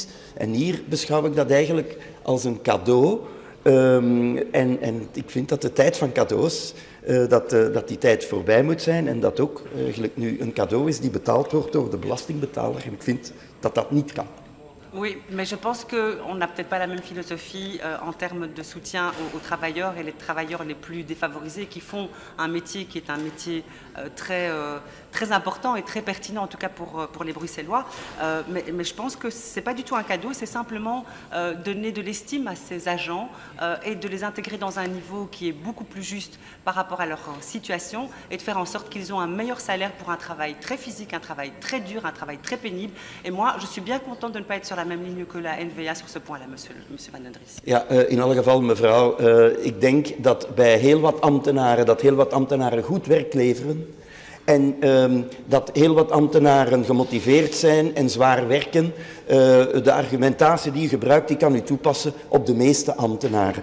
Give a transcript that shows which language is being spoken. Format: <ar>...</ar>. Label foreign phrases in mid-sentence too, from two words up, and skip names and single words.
<nl>En hier beschouw ik dat eigenlijk als een cadeau. En ik vind dat de tijd van cadeaus, dat die tijd voorbij moet zijn en dat ook eigenlijk nu een cadeau is die betaald wordt door de belastingbetaler. En ik vind dat dat niet kan.</nl> <fr>Oui, mais je pense qu'on n'a peut-être pas la même philosophie en termes de soutien aux travailleurs et les travailleurs les plus défavorisés qui font un métier qui est un métier très important et très pertinent, en tout cas pour les Bruxellois. Mais je pense que ce n'est pas du tout un cadeau, c'est simplement donner de l'estime à ces agents et de les intégrer dans un niveau qui est beaucoup plus juste par rapport à leur situation et de faire en sorte qu'ils ont un meilleur salaire pour un travail très physique, un travail très dur, un travail très pénible. Et moi, je suis bien contente de ne pas être sur la même ligne que la NVA sur ce point-là, monsieur Van den Dries.</fr> <nl>Ja, in alle geval, mevrouw, ik denk dat bij heel wat ambtenaren goed werk leveren en dat heel wat ambtenaren gemotiveerd zijn en zwaar werken. De argumentatie die u gebruikt, die kan u toepassen op de meeste ambtenaren.</nl>